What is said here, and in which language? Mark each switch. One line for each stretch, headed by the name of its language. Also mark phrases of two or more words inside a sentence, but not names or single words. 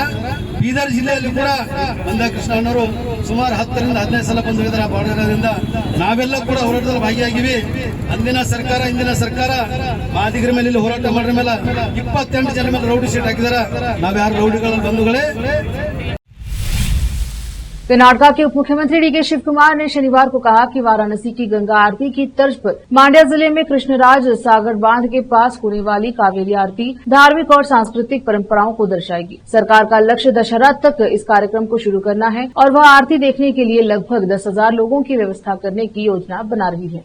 Kannada: ಬೀದರ್ ಜಿಲ್ಲೆಯಲ್ಲಿ ಕೂಡ ಮಂದಾಕೃಷ್ಣ ಅಣ್ಣವರು ಸುಮಾರು 10ರಿಂದ 15 ಸಲ ಬಂದಿದ್ದಾರೆ ಬಾರ್ಡರ್ದಿಂದ. ನಾವೆಲ್ಲ ಕೂಡ ಹೋರಾಟದಲ್ಲಿ ಭಾಗಿಯಾಗಿವಿ. ಅಂದಿನ ಸರ್ಕಾರ, ಇಂದಿನ ಸರ್ಕಾರ ಮಾದಿಗರ ಮೇಲೆ ಇಲ್ಲಿ ಹೋರಾಟ ಮಾಡಿದ ಮೇಲೆ 28 ಜನ ಮೇಲೆ
English: rowdy sheet
Kannada: ಹಾಕಿದಾರ. ನಾವ್ಯಾರು ರೌಡಿಗಳ ಬಂಧುಗಳೇ?
Hindi: कर्नाटका के उप मुख्यमंत्री डीके शिव कुमार ने शनिवार को कहा कि वाराणसी की गंगा आरती की तर्ज पर मांड्या जिले में कृष्णराज सागर बांध के पास होने वाली कावेरी आरती धार्मिक और सांस्कृतिक परंपराओं को दर्शाएगी। सरकार का लक्ष्य दशहरा तक इस कार्यक्रम को शुरू करना है और वह आरती देखने के लिए लगभग 10,000 लोगों की व्यवस्था करने की योजना बना रही है।